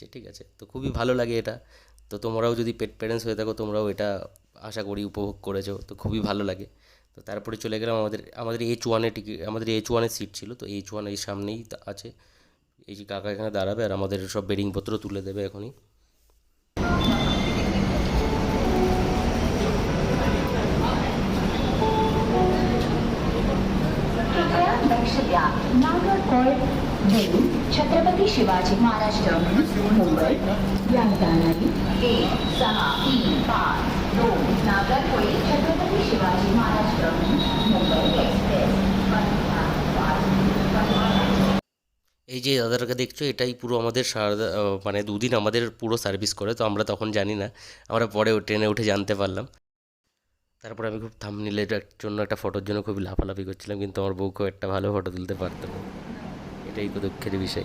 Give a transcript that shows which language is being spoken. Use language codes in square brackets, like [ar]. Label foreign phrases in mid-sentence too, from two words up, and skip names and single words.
[bn] ঠিক আছে, তো খুবই ভালো লাগে এটা। তো তোমরাও যদি [en] pet parents [bn] হয়ে থাকো, তোমরাও এটা আশা করি উপভোগ করেছো, তো খুবই ভালো লাগে। তো তারপরে চলে গেলাম আমাদের আমাদের H1-এ টিকিট, আমাদের H1-এ সিট ছিল। তো H1 এই সামনেই আছে, এই যে কাকা এখানে দাঁড়াবে আর আমাদের সব বেডিংপত্র তুলে দেবে এখনই। [mr] लक्ष द्या नागरकोट देवी छत्रपती शिवाजी महाराज टर्मिनस मुंबई या ठिकाणी 1-6-3-5-2 नागरकोट छत्रपती शिवाजी महाराज टर्मिनस मुंबई एक्सप्रेस। [bn] এই যে দাদাটাকে দেখছো, এটাই পুরো আমাদের সারদা, মানে 2 দিন আমাদের পুরো সার্ভিস করে। তো আমরা তখন জানি না, আমরা পরে ট্রেনে উঠে জানতে পারলাম। তারপর আমি খুব থাম্বনেলের জন্য, একটা ফটোর জন্য খুবই লাফালাফি করছিলাম, কিন্তু আমার বউ খুব একটা ভালো ফটো তুলতে পারতো না, এটাই তো দুঃখের বিষয়।